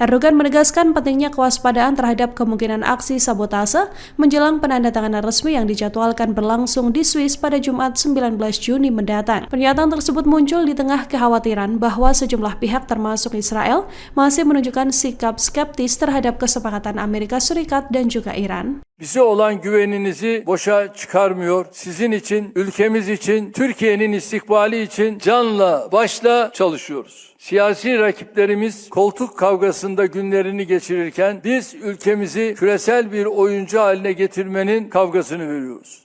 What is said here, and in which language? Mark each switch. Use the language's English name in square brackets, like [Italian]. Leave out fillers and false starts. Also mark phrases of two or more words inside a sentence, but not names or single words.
[Indonesian] Erdogan menegaskan pentingnya kewaspadaan terhadap kemungkinan aksi sabotase menjelang penandatanganan resmi yang dijadwalkan berlangsung di Swiss pada Jumat 19 Juni mendatang. Pernyataan tersebut muncul di tengah kekhawatiran bahwa sejumlah pihak termasuk Israel masih menunjukkan sikap skeptis terhadap kesepakatan Amerika Serikat dan juga Iran. [Turkish] Bize olan güveninizi boşa çıkarmıyor. Sizin için, ülkemiz için, Türkiye'nin istikbali için canla başla çalışıyoruz. Siyasi rakiplerimiz koltuk kavgasında günlerini geçirirken biz ülkemizi küresel bir oyuncu haline getirmenin kavgasını veriyoruz.